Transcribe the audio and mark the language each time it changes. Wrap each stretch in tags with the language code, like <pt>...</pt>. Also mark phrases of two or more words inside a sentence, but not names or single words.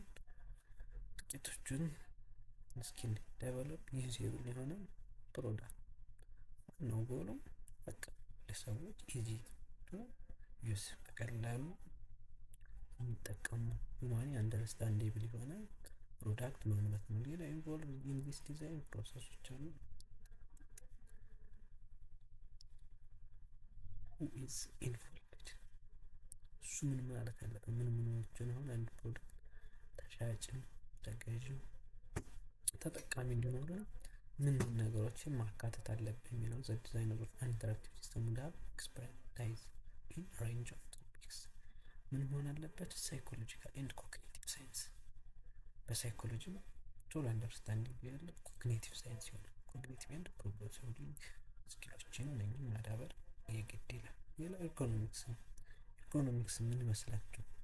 <am>ጥቂቶቹን እስኪ</am> <en>develop usable</en> <am>የሆነ ፕሮዳክት ነው። ጎሉ በቃ ለሰዎች</am> <en>easy to use</en> <am>በቀላሉ የሚጠቀሙ</am> <en>humanly understandable</en> <am>የሆነ ፕሮዳክት ማምረት ነው። ሌላ</am> <en>involve in this design processes</en> <am>አሉ።</am> <en>who is involved</en> <am>እሱ ምን ማለት አለበት? ምን ምኖችን አሁን አንድ ፕሮዳክት ተሻጭም ተገዥም ተጠቃሚ እንዲኖር ምን ነገሮችን ማካተት አለብን የሚለው</am> <en>the designer of interactive system would have expertise in range of topics</en> <am>ምን መሆን አለበት?</am> <en>psychological and cognitive science</en> <am>በሳይኮሎጂ ቶሎ አንደርስታንዲንግ ያለ</am> <en>cognitive science</en> <am>ይሆናል።</am> <en>cognitive and problem solving skills</en> <am>እነኚህ ማዳበር የግድ ይላል። ሌላ ኢኮኖሚክስ ነው። ኢኮኖሚክስ ምን ይመስላችሁ?</am>